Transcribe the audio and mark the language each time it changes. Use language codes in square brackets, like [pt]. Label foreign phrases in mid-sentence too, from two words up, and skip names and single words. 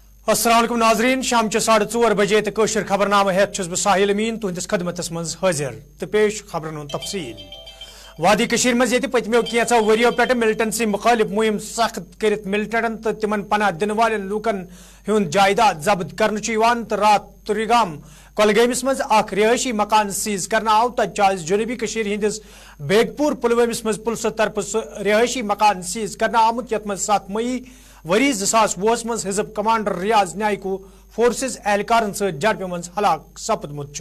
[ks] अस्सलाम नाजरीन शाम 4:30 बजे तो कशर खबरनामा हेत बह साहिल अमीन तुहंदिस खदमतस मज हाजिर तो पेश खबरन हुंद तफसील। वादी कशीर मज ये पतमो कैंचो वरियो पे मिलिटेंसी मुखालिफ मुहिम सख्त कर मिलिटेंटन तो तिमन पनाह दिन वाले लूकन हुंद जायदाद जब्त कर रात तुरीगाम कोलगेमिस मज अख रिहायशी मकान सीज करना आव तज जनूबी कशीर हिंदिस बेगपुर पुलवामिस मज पुलिस तरफ रिहायशी मकान सीज करना आमुत यत मज 7 मई वरी 2020 मज हिजब कमांडर रियाज न्यायकू फोर्सेस एहलकारन सत झड़प मज हलाक सपदमुत।